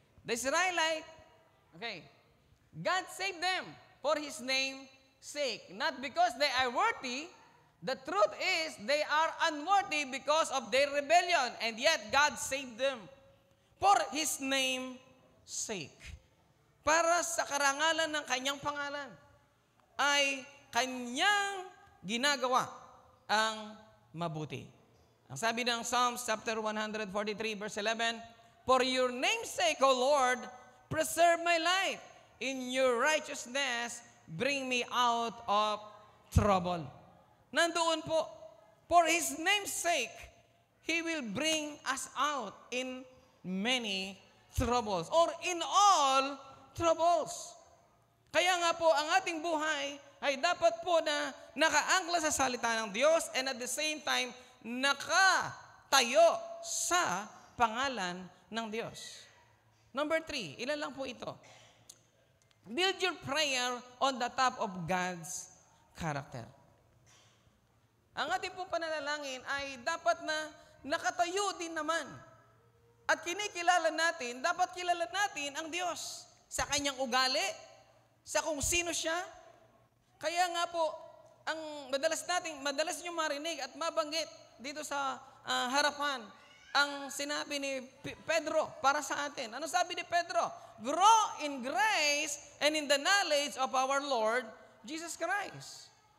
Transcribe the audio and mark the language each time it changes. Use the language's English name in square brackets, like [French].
[English] The Israelite, okay, God saved them for His name's sake. Not because they are worthy. The truth is, they are unworthy because of their rebellion. And yet, God saved them for His name's sake. [Filipino] Para sa karangalan ng Kanyang pangalan, ay Kanyang ginagawa ang mabuti. Ang sabi ng [English] Psalms chapter 143, verse 11, for your name's sake, O Lord, preserve my life. In your righteousness, bring me out of trouble. [Filipino] Nandoon po, [English] for His name's sake, He will bring us out in many troubles or in all troubles. [Filipino] Kaya nga po, ang ating buhay ay dapat po na nakaangkla sa salita ng Diyos [English] and at the same time, [Filipino] nakatayo sa pangalan ng Diyos. [English] Number 3, [Filipino] ilan lang po ito. [English] Build your prayer on the top of God's character. [Filipino] Ang ating pong pananalangin ay dapat na nakatayo din naman. At kinikilala natin, dapat kilala natin ang Diyos sa kanyang ugali, sa kung sino siya. Kaya nga po, ang madalas nyo marinig at mabanggit dito sa harapan, ang sinabi ni Pedro para sa atin. Ano sabi ni Pedro? [English] Grow in grace and in the knowledge of our Lord Jesus Christ.